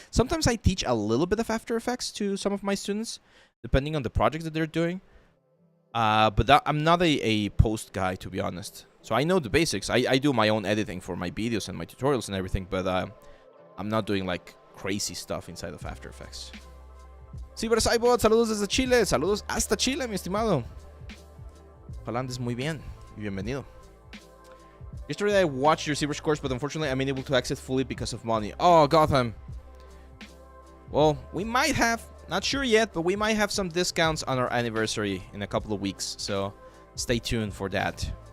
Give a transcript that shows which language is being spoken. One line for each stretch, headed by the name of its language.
English: Sometimes I teach a little bit of After Effects to some of my students, depending on the project that they're doing. But I'm not a post guy, to be honest. So I know the basics. I do my own editing for my videos and my tutorials and everything, but I'm not doing like crazy stuff inside of After Effects.
Spanish: CyberCybot, saludos desde Chile. Saludos hasta Chile, mi estimado. Ojalá andes muy bien. Y bienvenido.
English: Yesterday I watched your ZBrush course, but unfortunately I'm unable to exit fully because of money. Oh, Gotham. Well, we might have, not sure yet, but we might have some discounts on our anniversary in a couple of weeks. So stay tuned for that.